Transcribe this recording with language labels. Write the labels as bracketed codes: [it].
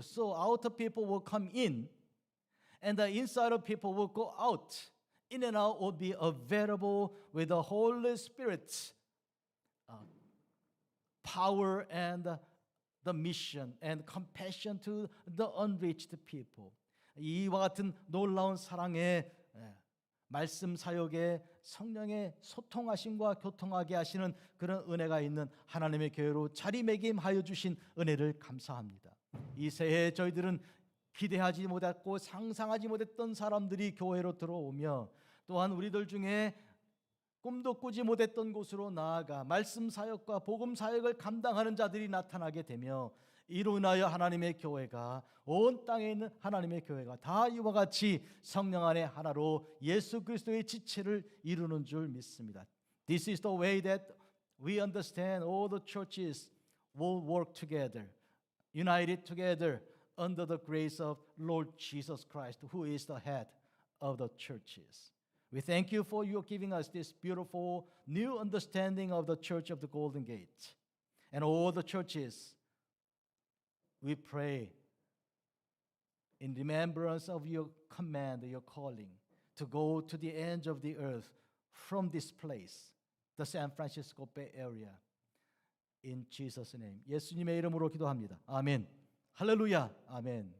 [en] So outer people will come in, and the inside of people will go out. In and out will be available with the Holy Spirit's power and the mission and compassion to the unreached people. [ko] 이와 같은 놀라운 사랑의 말씀 사역에 성령의 소통하심과 교통하게 하시는 그런 은혜가 있는 하나님의 교회로 자리매김하여 주신 은혜를 감사합니다. 이 새해 저희들은 기대하지 못했고 상상하지 못했던 사람들이 교회로 들어오며 또한 우리들 중에 꿈도 꾸지 못했던 곳으로 나아가 말씀 사역과 복음 사역을 감당하는 자들이 나타나게 되며 이로 인하여 하나님의 교회가 온 땅에 있는 하나님의 교회가 다 이와 같이 성령 안에 하나로 예수 그리스도의 지체를 이루는 줄 믿습니다. [en] This is the way that we understand all the churches will work together, united together under the grace of Lord Jesus Christ, who is the head of the churches. We thank you for your giving us this beautiful new understanding of the Church of the Golden Gate and all the churches. We pray in remembrance of your command, your calling, to go to the ends of the earth from this place, the San Francisco Bay Area. In Jesus' name. [ko] 예수님의 이름으로 기도합니다. 아멘. 할렐루야. 아멘.